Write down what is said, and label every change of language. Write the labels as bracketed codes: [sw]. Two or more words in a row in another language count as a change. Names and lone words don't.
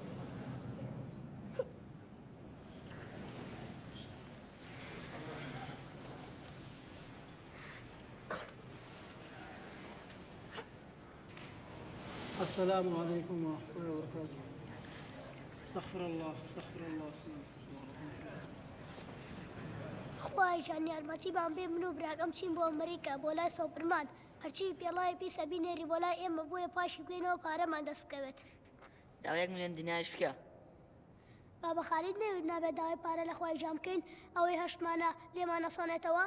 [ar] السلام عليكم ورحمة الله وبركاته. استغفر الله استغفر الله استغفر الله. [ckb] خوای جان یارمەتیمان بێ من و براکەم چین بۆ ئەمریکا بۆ لای سۆپرمان هەرچی پێڵای پیسە بینێری بۆ لای ئێمە بۆیە پاشی بگەینەوە پارەمان دەست بکەوێت. داوای 1 ملیۆن دیناریش بکە. بابە خالید نەوێت نابێت داوای پارە لە خوای جان بکەین ئەوەی هەشتمانە لێمان نەسانێتەوە.